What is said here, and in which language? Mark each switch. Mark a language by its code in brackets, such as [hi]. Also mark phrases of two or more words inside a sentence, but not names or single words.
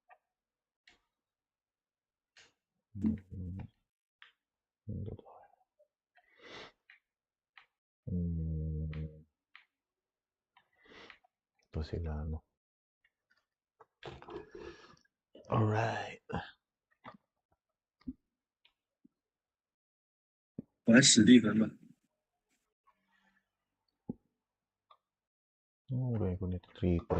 [tl] Ito sila, no? [en] Alright. [zh] 我来史蒂芬吧。 [tl] Okay ko nito 3-5.